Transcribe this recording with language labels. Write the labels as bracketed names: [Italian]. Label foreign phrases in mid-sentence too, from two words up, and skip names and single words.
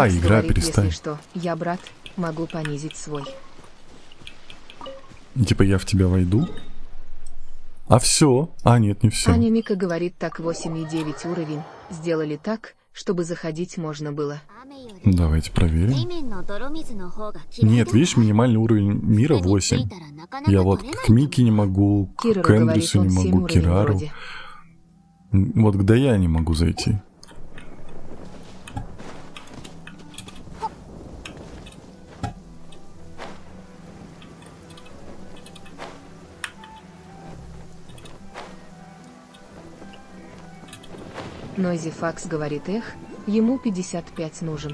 [Russian] Факс игра, говорит, перестань. если что, я брат, могу понизить свой. Типа я в тебя войду? А все? А, нет, не все. Аня Мика говорит, так 8 и 9 уровень, сделали так, чтобы заходить можно было. [Japanese] 雨より [Russian] Давайте проверим. [Japanese] 地面の泥水の方が綺麗 [Russian] Нет, видишь, минимальный уровень мира 8. Я вот к Мике не могу, к Кирару говорит, Эндрюсу не он 7 могу, уровень Кирару. вроде. Вот к Дая не могу зайти. Нойзи Факс говорит, эх, ему 55 нужен.